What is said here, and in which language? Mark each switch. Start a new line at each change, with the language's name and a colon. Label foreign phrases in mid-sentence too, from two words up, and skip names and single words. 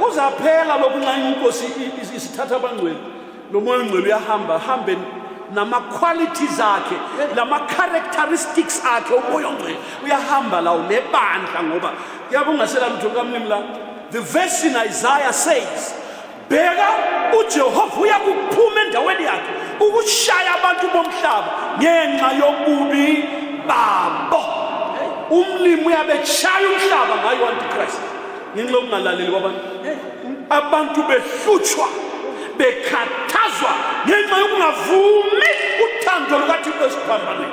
North Ndebele: Uzaphela lokhu nxa inkosi isithatha abangcwele. Lo moya oyingcwele uyahamba hambe nama qualities akhe lama characteristics akhe umoya oyingcwele uyahamba lawo nebandla ngoba kuyabe ungasela lutho kamlimi la.
English: The verse in Isaiah says
North Ndebele: bheka uJehova uyakuphuma endaweni yakhe ukushaya abantu bomhlaba ngenxa yobubi babo. Umlimi uyabetshaya umhlaba ngayo Antichrist ngenxa yokungalaleli kwabantu. Abantu behlutshwa bekhathazwa ngenxa yokungavumi uthando lukaThixo esiphambanweni.